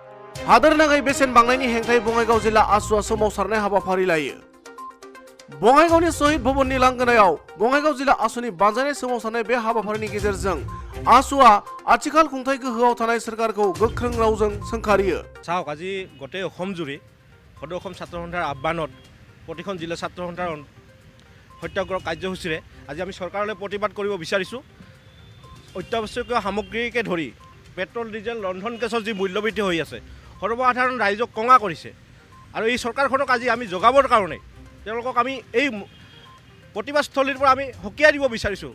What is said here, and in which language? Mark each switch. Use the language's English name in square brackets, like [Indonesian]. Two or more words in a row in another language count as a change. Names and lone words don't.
[Bodo] हादोर नाङै बेसेन बांनायनि हेंथायै बङाइगाव जिल्ला आसुआ सोमावसारनाय हाबाफारि लायो। बङाइगावनि शहीद भवननि लांगोनायाव बङाइगाव जिल्ला आसुनि बानजायनाय सोमावसारनाय बे हाबाफारिनि गेजेरजों आसुआ आथिखाल खुंथाय गोहोआव थानाय सोरखारखौ गोख्रों रावजों सोंखारियो। [Assamese] চাওক আজি গোটেই অসম জুৰি সদৌ অসম ছাত্ৰ সন্থাৰ আহ্বানত প্ৰতিখন জিলা ছাত্ৰ সন্থাৰ সত্যাগ্ৰহ কাৰ্যসূচীৰে আজি আমি চৰকাৰলৈ প্ৰতিবাদ কৰিব বিচাৰিছোঁ। অত্যাৱশ্যকীয় সামগ্ৰীকে ধৰি পেট্ৰল ডিজেল ৰন্ধন গেছৰ যি মূল্যবৃদ্ধি হৈ আছে সৰ্বসাধাৰণ ৰাইজক কঙা কৰিছে আৰু এই চৰকাৰখনক আজি আমি জগাবৰ কাৰণে তেওঁলোকক আমি এই প্ৰতিবাদস্থলীৰ পৰা আমি সকীয়াই দিব বিচাৰিছোঁ।